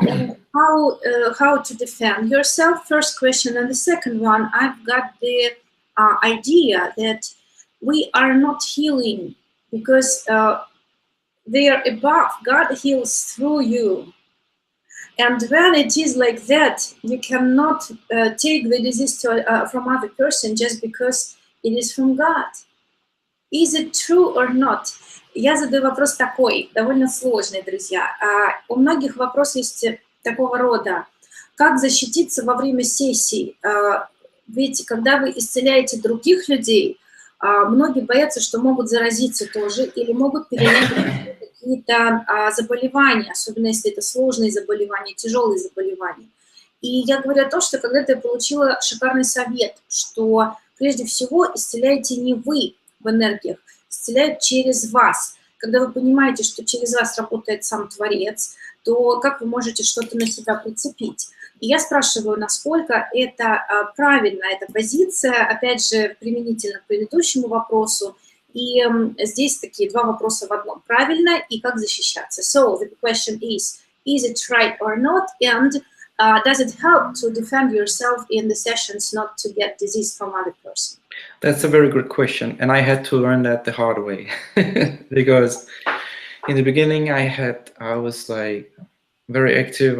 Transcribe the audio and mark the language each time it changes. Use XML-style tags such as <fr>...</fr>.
<en>And how to defend yourself? First question, and the second one, I've got the idea that we are not healing because they are above. God heals through you. And when it is like that, you cannot take the disease from other person just because it is from God. Is it true or not?</en> <ru>Я задаю вопрос такой, довольно сложный, друзья. У многих вопрос есть такого рода. Как защититься во время сессий? Ведь когда вы исцеляете других людей, многие боятся, что могут заразиться тоже или могут перенять какие-то заболевания, особенно если это сложные заболевания, тяжелые заболевания. И я говорю о том, что когда-то я получила шикарный совет, что прежде всего исцеляете не вы в энергиях, исцеляют через вас. Когда вы понимаете, что через вас работает сам Творец, то как вы можете что-то на себя прицепить? И я спрашиваю, насколько это правильно, эта позиция, опять же, применительно к предыдущему вопросу. И здесь такие два вопроса в одном. Правильно и как защищаться.</ru> <en>So, the question is it right or not? And does it help to defend yourself in the sessions not to get disease from other person? That's a very good question. And I had to learn that the hard way. Because in the beginning, I was like very active.</en>